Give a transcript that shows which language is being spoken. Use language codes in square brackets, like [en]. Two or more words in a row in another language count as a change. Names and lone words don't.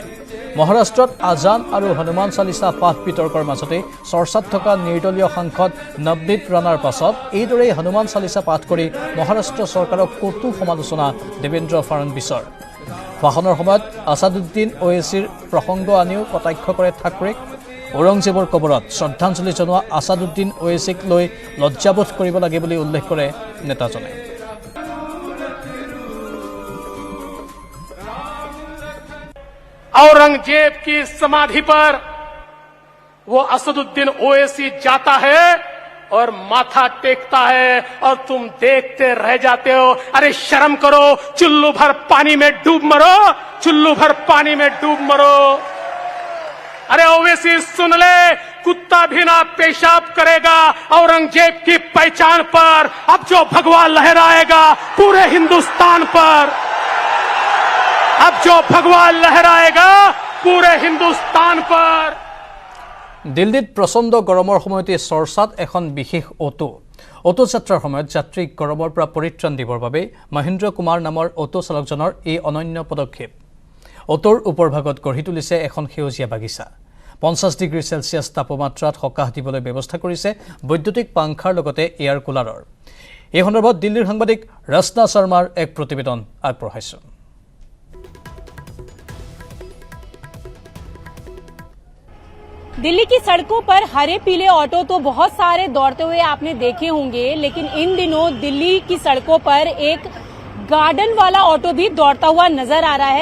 [as] মহাৰাষ্ট্ৰত আজান আৰু হনুমান চালিচা পাঠ বিতৰ্কৰ মাজতে চৰ্চাত থকা নিৰ্দলীয় সাংসদ নৱনীত ৰাণাৰ পাছত এইদৰেই হনুমান চালিচা পাঠ কৰি মহাৰাষ্ট্ৰ চৰকাৰক কটু সমালোচনা দেৱেন্দ্ৰ ফাড়নবিছৰ। ভাষণৰ সময়ত আছাদুদ্দিন ওৱেইছিৰ প্ৰসংগ আনিও কটাক্ষ কৰে ঠাকৰেক। ঔৰংজেবৰ কবৰত শ্ৰদ্ধাঞ্জলি জনোৱা আছাদুদ্দিন ওৱেইছিক লৈ লজ্জাবোধ কৰিব লাগে বুলি উল্লেখ কৰে নেতাজনে। [hi] औरंगजेब की समाधि पर वो असदुद्दीन ओवैसी जाता है और माथा टेकता है और तुम देखते रह जाते हो। अरे शर्म करो, चुल्लू भर पानी में डूब मरो, चुल्लू भर पानी में डूब मरो। अरे ओवैसी सुन ले, कुत्ता भी ना पेशाब करेगा औरंगजेब की पहचान पर। अब जो भगवा लहराएगा पूरे हिंदुस्तान पर, अब जो भगवा लहराएगा पूरे हिंदुस्तान पर। [as] দিল্লীত প্ৰচণ্ড গৰমৰ সময়তে চৰ্চাত এখন বিশেষ অটো যাত্ৰাৰ সময়ত যাত্ৰীক গৰমৰ পৰা পৰিত্ৰাণ দিবৰ বাবে মহেন্দ্ৰ কুমাৰ নামৰ অটো চালকজনৰ এই অনন্য পদক্ষেপ। অটোৰ ওপৰভাগত গঢ়ি তুলিছে এখন সেউজীয়া বাগিচা। 50 ডিগ্ৰী চেলছিয়াছ তাপমাত্ৰাত সকাহ দিবলৈ ব্যৱস্থা কৰিছে বৈদ্যুতিক পাংখাৰ লগতে এয়াৰ কুলাৰৰ। এই সন্দৰ্ভত দিল্লীৰ সাংবাদিক ৰচনা শৰ্মাৰ এক প্ৰতিবেদন আগবঢ়াইছোঁ। [hi] दिल्ली की सड़कों पर हरे पीले ऑटो तो बहुत सारे दौड़ते हुए आपने देखे होंगे, लेकिन इन दिनों दिल्ली की सड़कों पर एक गार्डन वाला ऑटो भी दौड़ता हुआ नजर आ रहा है।